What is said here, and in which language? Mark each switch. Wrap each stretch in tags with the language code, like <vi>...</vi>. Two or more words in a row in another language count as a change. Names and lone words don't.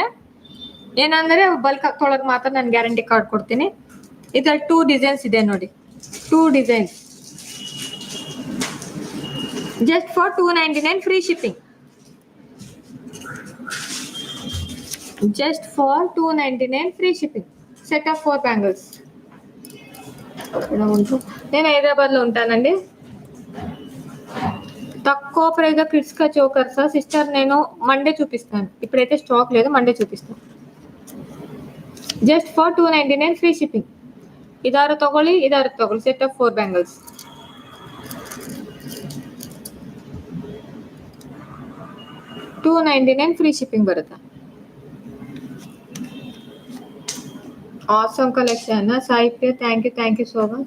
<kn>ಏನಂದ್ರೆ ಬಲ್ಕ್ ಹಾಕೊಳಕ್ ಮಾತ್ರ ನಾನು</kn> <en>guarantee card</en> <kn>ಕೊಡ್ತೀನಿ. ಇದ್ರಲ್ಲಿ 2 ಡಿಸೈನ್ಸ್ ಇದೆ ನೋಡಿ, 2 ಡಿಸೈನ್ಸ್.</kn> <en>just for 299 free shipping. just for 299 free shipping. set of 4 bangles.</en> <te>నేను హైదరాబాద్లో ఉంటానండి. తక్కువ ప్రైజ్గా కిడ్స్గా చోకర్స్ సిస్టర్ నేను మండే చూపిస్తాను. ఇప్పుడైతే స్టాక్ లేదు, మండే చూపిస్తాను.</te> <en>just for 299 free shipping.</en> <kn>ಇದಾರು ತಗೊಳ್ಳಿ, ಇದಾರು ತಗೊಳ್ಳಿ.</kn> <en>set of 4 bangles. 299 free shipping ಬರುತ್ತೆ. awesome collection ಸಾಹಿತ್ಯ, thank you so much.</en>